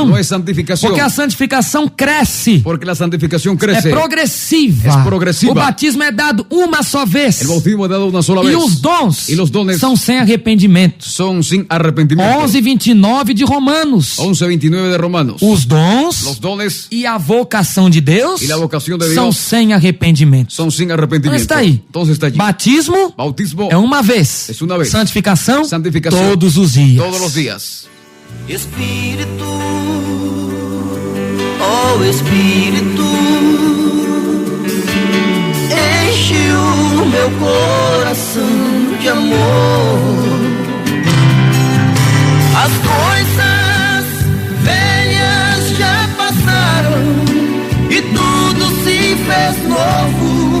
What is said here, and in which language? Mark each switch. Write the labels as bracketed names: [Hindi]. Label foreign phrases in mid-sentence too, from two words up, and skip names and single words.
[Spanish] no es santificación. [Portuguese] Porque a santificação cresce. [Spanish] Porque la santificación [Portuguese] É [Spanish] crece. [Portuguese] progressiva. É progressiva. O batismo é dado uma só vez. [Spanish] El bautismo es dado una sola [Portuguese] E [Spanish] vez. [Portuguese] os dons [Spanish] Y los dones [Portuguese] são sem arrependimento. [Spanish] son sin arrepentimiento. [Portuguese] 11:29 de Romanos. [Spanish] 11:29 de Romanos. [Portuguese] Os dons [Spanish] Los dones [Portuguese] e a vocação de Deus [Spanish] y la vocación de [Portuguese] são [Spanish] Dios [Portuguese] sem arrependimento. [Spanish] son sin [Portuguese] Então [Spanish] arrepentimiento. [Portuguese] está aí. [Spanish] Entonces está allí. [Portuguese] Batismo [Spanish] Bautismo [Portuguese] é uma vez. [Spanish] es una vez. [Portuguese] Santificação, [Spanish] Santificación [Portuguese] todos os dias. [Spanish] todos los días. [Portuguese] Espírito, oh Espírito, enche o meu coração de amor. As coisas velhas já passaram e tudo se fez novo.